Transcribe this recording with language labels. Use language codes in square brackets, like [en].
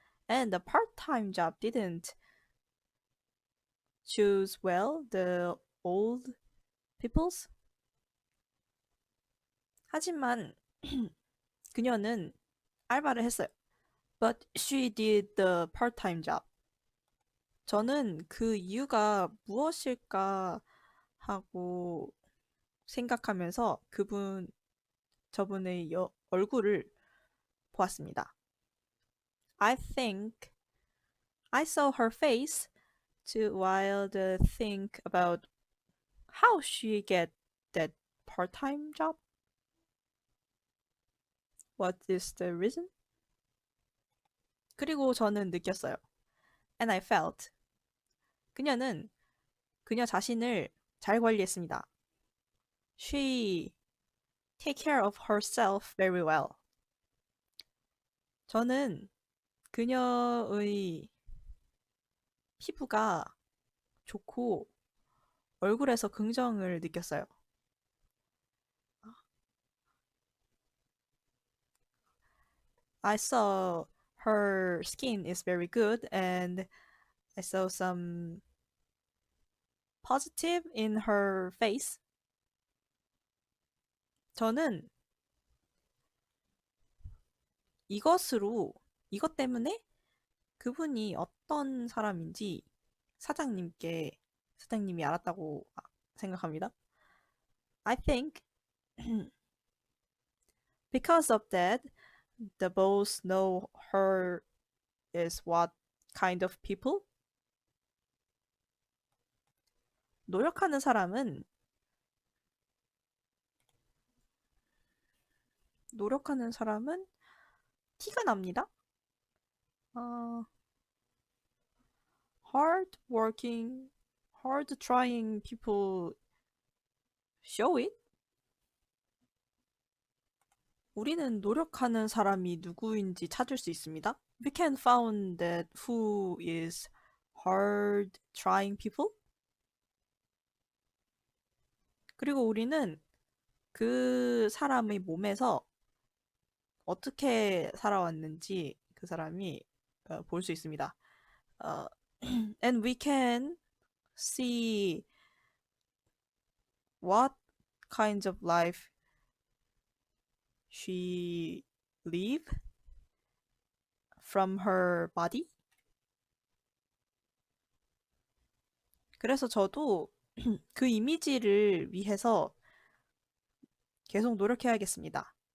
[en] And the part-time job didn't choose well the old peoples. [ko] 하지만 그녀는 알바를 했어요. [en] But she did the part-time job. [ko] 저는 그 이유가 무엇일까 하고 생각하면서 저분의 얼굴을 보았습니다. [en] I think I saw her face while to think about how she get that part-time job. What is the reason? [ko] 그리고 저는 느꼈어요. [en] And I felt [ko] 그녀는 그녀 자신을 잘 관리했습니다. [en] She take care of herself very well. [ko] 저는 그녀의 피부가 좋고 얼굴에서 긍정을 느꼈어요. [en] I saw her skin is very good and I saw some positive in her face. [ko] 저는 이것 때문에 그분이 어떤 사람인지 사장님이 알았다고 생각합니다. [en] I think because of that, the boss know her is what kind of people. [ko] 노력하는 사람은 티가 납니다. [en] Hard working, hard trying people show it. [ko] 우리는 노력하는 사람이 누구인지 찾을 수 있습니다. [en] We can find that who is hard trying people. [ko] 그리고 우리는 그 사람의 몸에서 어떻게 살아왔는지 그 사람이 볼 수 있습니다. [en] And we can see what kinds of life she live from her body. [ko] 그래서 저도 그 이미지를 위해서 계속 노력해야겠습니다.